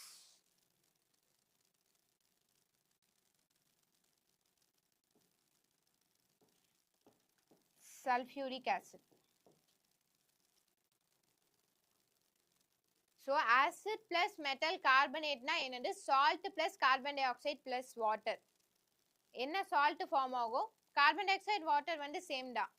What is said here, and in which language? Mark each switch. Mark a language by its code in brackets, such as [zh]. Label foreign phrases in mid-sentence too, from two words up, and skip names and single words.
[en] sulfuric acid. So acid plus metal carbonate [ta] na என்னது, [en] salt plus carbon dioxide plus water. [ta] என்ன [en] salt form [ta] ஆகும், [en] carbon dioxide water [ta] வந்து சேம் தான்.